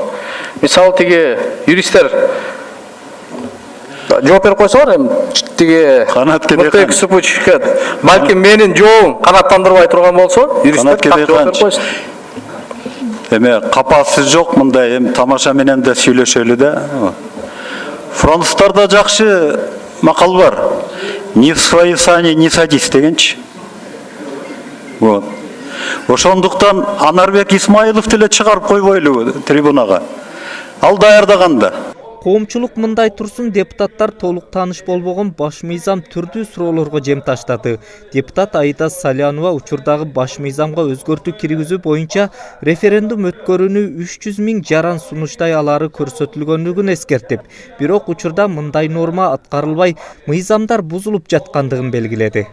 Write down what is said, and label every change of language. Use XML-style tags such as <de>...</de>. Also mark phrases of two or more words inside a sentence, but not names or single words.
<ky>Мисалы тиги юристтер жооп берип койсолор, тиги Канат Супучке балким менин жообум канааттандырбай турган болсо, юристтер жооп берип койсун. Эме капасы жок, мындай эми тамаша менен да сүйлөшөлү да. Фронттарда жакшы макал бар.</ky> <ru>Не в свои сани не садись дегенчи. Вот.</ru> <ky>Ошондуктан Анарбек Исмаилов деле чыгарып койбойлу трибунага. Ал даярдаганда. Коомчулук мындай турсун, депутаттар толук тааныш болбогон баш мыйзам түрдүү суроолорго жем таштады. Депутат Аида Салянова учурдагы баш мыйзамга өзгөртүү киргизүү боюнча референдум өткөрүүнү 300 000 жаран сунуштай алары көрсөтүлгөндүгүн эскертип, бирок учурда мындай норма аткарылбай, мыйзамдар бузулуп жаткандыгын белгиледи.</ky>